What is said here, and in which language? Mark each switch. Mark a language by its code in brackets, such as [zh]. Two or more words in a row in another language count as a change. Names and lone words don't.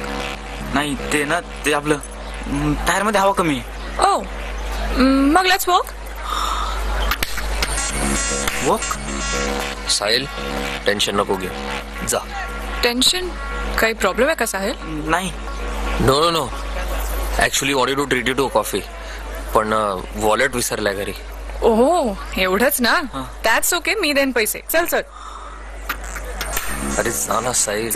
[mr] नाही, ते ना, ते आपलं टायर मध्ये हवा कमी. ओ, मग [en] let's walk. [mr] वॉक? साहिल टेन्शन नको घे, जा. टेन्शन? काही प्रॉब्लेम आहे का साहिल? नाही. [en] no no no, actually wanted to treat you to coffee, [mr] पण वॉलेट विसरलाय घरी. ओहो, एवढंच ना? [en] that's okay, [mr] मी देईन पैसे. चल चल. अरे जा ना साहिल.